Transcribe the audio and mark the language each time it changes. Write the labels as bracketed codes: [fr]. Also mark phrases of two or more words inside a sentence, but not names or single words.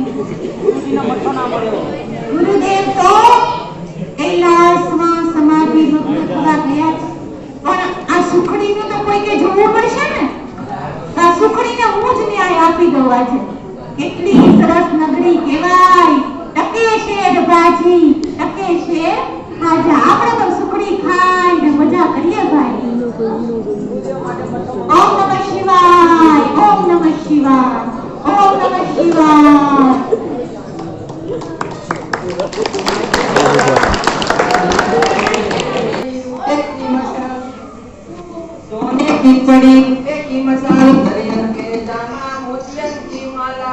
[gu] ગુરુદેવ તો કૈલાસમાં સમાધિ મગ્ન થવા ગયા છે પણ આ સુખડીનું તો કોઈને જોવું પડશે ને આ સુખડીને હું જ ન્યાય આપી દઉં આજે કેટલી સરસ નગરી કહેવાય ટકેશેર ભાજી ટકેશેર ખાજા આપણે તો સુખડી ખાઈને મજા કરીએ ભાઈ ઓમ નમઃ શિવાય ઓમ નમઃ શિવાય ઓમ નમઃ શિવાય [hi] सोने की पड़ी की मसाल दरियन के जामा मोतियन की माला